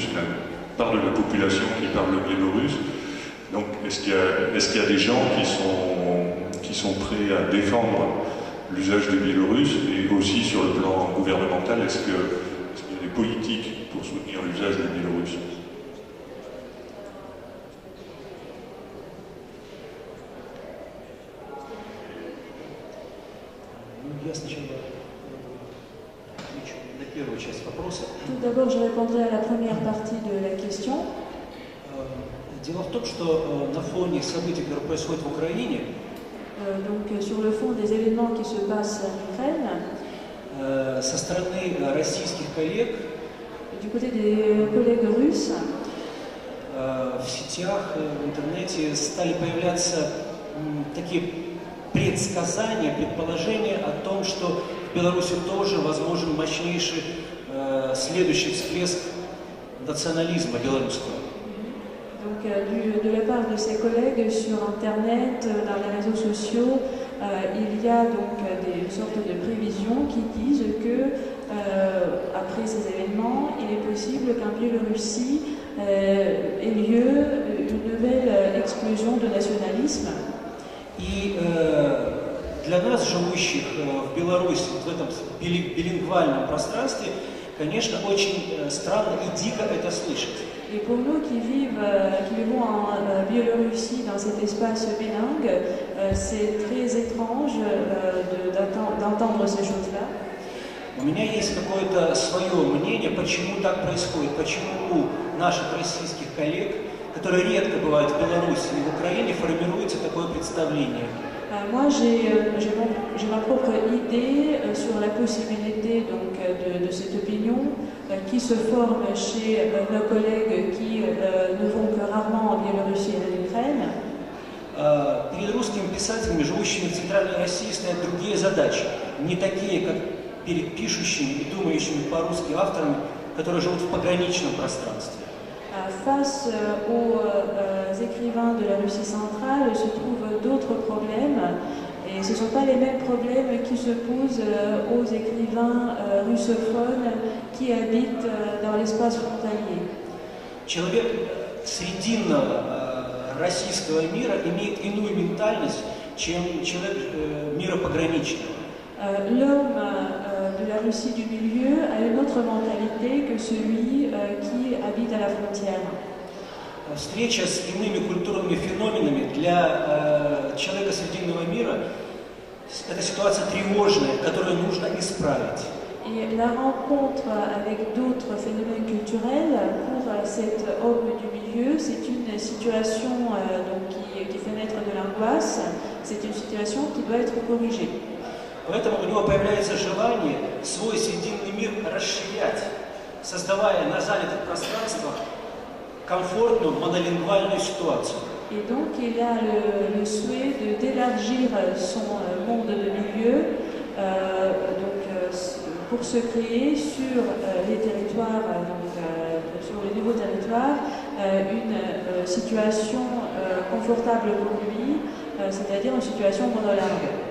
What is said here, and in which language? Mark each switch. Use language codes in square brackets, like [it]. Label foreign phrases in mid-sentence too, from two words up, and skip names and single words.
[fr] La part de la population qui parle le biélorusse. Donc, est-ce qu'il y a des gens qui sont prêts à défendre l'usage du biélorusse? Et aussi sur le plan gouvernemental, est-ce qu'il y a des politiques pour soutenir l'usage du biélorusse? [ru] Я сначала отвечу на первую часть вопроса. [fr] Tout d'abord, je répondrai à la première partie de la question. [ru] Дело в том, что на фоне событий, которые происходят в Украине, [fr] Sur le fond des événements qui se passent en Ukraine, [ru] со стороны российских коллег [fr] du côté des collègues russes, [ru] в сетях, в интернете стали появляться такие предсказания, предположения о том, что в Беларуси тоже возможен мощнейший следующий всплеск национализма белорусского. [fr] Donc, de la part de ses collègues sur Internet, dans les réseaux sociaux, il y a donc des sortes de prévisions qui disent que après ces événements, il est possible qu'en Biélorussie ait lieu une nouvelle explosion de nationalisme. [ru] И для нас, живущих в Беларуси, в этом билингвальном пространстве, конечно, очень странно и дико это слышать. [fr] Et pour nous qui vivons en Biélorussie, dans cet espace bilingue, c'est très étrange d'entendre ces choses-là. [ru] У меня есть какое-то свое мнение, почему так происходит, почему у наших российских коллег, которые редко бывают в Беларуси и в Украине, формируется такое представление. [fr] Moi, j'ai ma propre idée sur la possibilité donc, de cette opinion qui se forme chez nos collègues qui ne vont que rarement en Biélorussie et en Ukraine. [ru] Перед русскими писателями, живущими в Центральной России, стоят другие задачи, не такие, как перед пишущими и думающими по-русски авторами, которые живут в пограничном пространстве. [fr] Face aux écrivains de la Russie centrale se trouvent d'autres problèmes et ce ne sont pas les mêmes problèmes qui se posent aux écrivains russophones qui habitent dans l'espace frontalier. [ru] Человек срединного российского мира имеет иную ментальность, чем человек мира пограничного. [fr] L'homme de la Russie du milieu a une autre mentalité que celui qui habite à la frontière. [ru] Встреча с иными культурными феноменами для человека срединного мира – это ситуация тревожная, которую нужно исправить. [fr] Et la rencontre avec d'autres phénomènes culturels pour cet homme du milieu, c'est une situation qui fait naître de l'angoisse, c'est une situation qui doit être corrigée. [ru] Поэтому у него появляется желание свой срединный мир расширять, создавая на занятых пространствах комфортную монолингвальную ситуацию. [fr] Et donc il a le souhait d'élargir son monde de milieu pour se créer sur les territoires, sur les nouveaux territoires, une situation confortable pour lui, c'est-à-dire une situation monolingue.